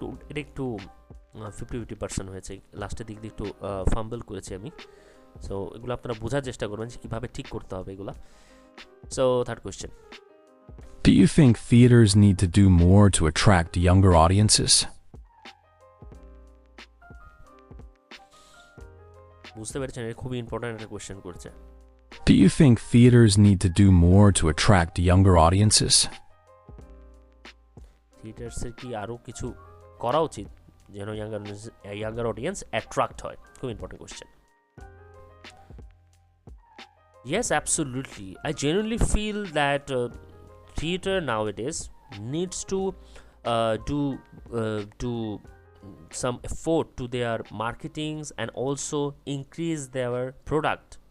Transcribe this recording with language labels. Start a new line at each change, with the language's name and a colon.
Bangla: এটা একটু 50-50% হয়েছে, লাস্টের দিক দিয়ে একটু ফাম্বল করেছি আমি। সো এগুলো আপনারা বোঝার চেষ্টা করবেন যে কীভাবে ঠিক করতে হবে এগুলো। So third question.
English: Do you think theaters need to do more to attract younger audiences?
Bangla: বুঝতে পেরেছেন, এটা খুবই ইম্পর্টেন্ট একটা কোয়েশ্চেন করছে।
English: Do you think theaters need to do more to attract younger audiences?
Bangla: থিয়েটার্সের কি আরও কিছু করা উচিত যেন ইয়াঙ্গার অডিয়েন্স অ্যাট্রাক্ট হয়?
English: খুব important question. Yes, absolutely. I genuinely feel that theater nowadays needs to do some effort to their marketings and also increase their product.